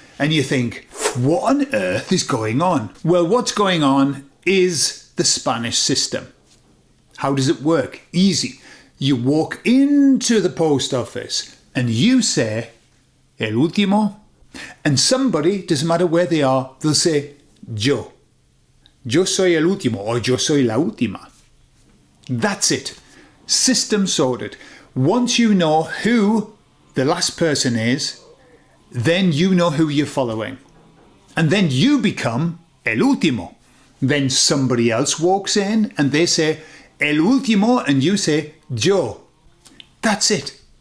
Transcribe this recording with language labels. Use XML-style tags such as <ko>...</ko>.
<en>And you think, what on earth is going on? Well, what's going on is the Spanish system. How does it work? Easy. You walk into the post office and you say,</en> <es>el último.</es> <en>And somebody, doesn't matter where they are, they'll say, yo.</en> <es>Yo soy el último, or yo soy la última.</es> <en>That's it. System sorted. Once you know who the last person is, then you know who you're following. And then you become</en> <es>el último.</es> <en>Then somebody else walks in and they say el último and you say yo. That's it.</en>